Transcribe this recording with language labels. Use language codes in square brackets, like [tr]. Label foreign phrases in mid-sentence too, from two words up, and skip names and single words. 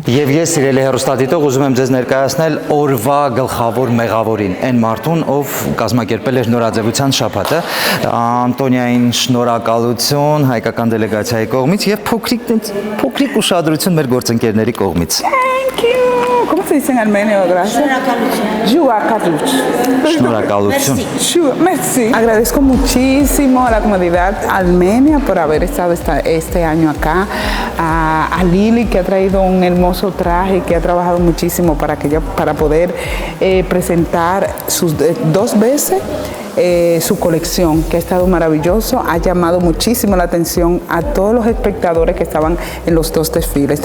[hy] Եվ ես սիրելի հեռուստադիտող ուզում եմ ձեզ ներկայացնել օրվա գլխավոր մեղավորին, այն մարդուն, ով կազմակերպել էր նորաձևության շաբաթը, Անտոնիային շնորհակալություն հայկական դելեգացիայի կողմից եւ փոքրիկ ուշադրություն մեր գործընկերների կողմից։ [en] Thank you. [es] ¿Cómo se dice en armenio? Gracias. [hy] Շնորհակալություն։ [fr] Merci. [es] Agradezco muchísimo a la comunidad armenia por haber estado este año acá. A Lili, que ha traído un hermoso traje, que ha trabajado muchísimo para poder presentar sus 2 veces su colección, que ha estado maravilloso, ha llamado muchísimo la atención a todos los espectadores que estaban en los 2 desfiles.